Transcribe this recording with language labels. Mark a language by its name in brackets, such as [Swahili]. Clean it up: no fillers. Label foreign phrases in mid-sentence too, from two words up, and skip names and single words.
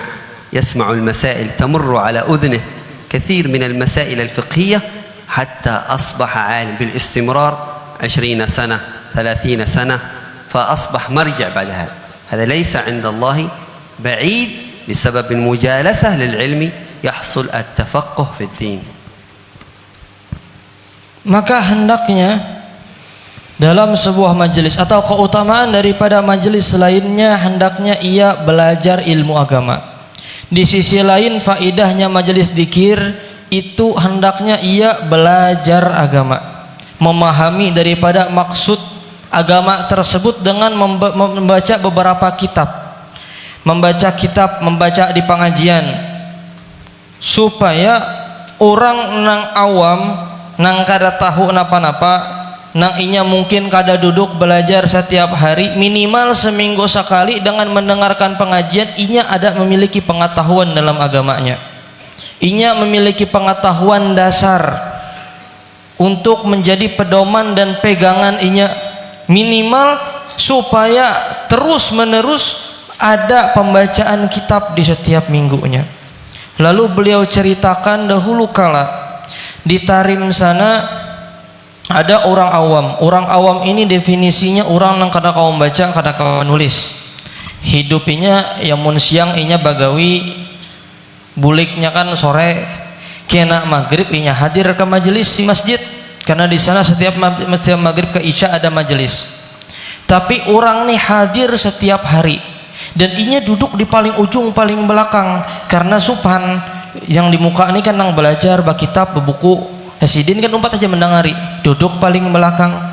[Arabic] يسمع المسائل تمر على أذنه كثير من المسائل الفقهية حتى أصبح عالم بالاستمرار 20 سنة 30 سنة، فأصبح مرجع بعد هذا. هذا ليس عند الله بعيد، بسبب المجالسة للعلم يحصل التفقه في الدين. [Indonesian] Maka hendaknya dalam sebuah majelis atau keutamaan daripada majelis lainnya, hendaknya ia belajar ilmu agama. Di sisi lain faidahnya majelis zikir itu hendaknya ia belajar agama, memahami daripada maksud agama tersebut dengan membaca beberapa kitab, membaca di pengajian, supaya orang [Banjar] nang awam nang kada tahu napa-napa, nang inya mungkin kada duduk [Indonesian] belajar setiap hari, minimal seminggu sekali dengan mendengarkan pengajian, inya ada memiliki pengetahuan dalam agamanya. Inya memiliki pengetahuan dasar untuk menjadi pedoman dan pegangan inya, minimal supaya terus menerus ada pembacaan kitab di setiap minggunya. Lalu beliau ceritakan dahulu kala di Tarim sana ada orang awam. Orang awam ini definisinya orang yang [Banjar] kada kau baca, kada kau nulis. [Indonesian] Hidupnya [Banjar] ya mun siang inya bagawi, buliknya kan sore, kena maghrib inya hadir [Indonesian] ke majelis di masjid, karena di sana setiap maghrib ke isya ada majelis. Tapi orang nih hadir setiap hari dan inya duduk di paling ujung paling belakang, karena subhan yang di muka ini kan nang belajar kitab buku [Banjar] Sidin kan umpat aja mendengari, [Indonesian] duduk paling belakang.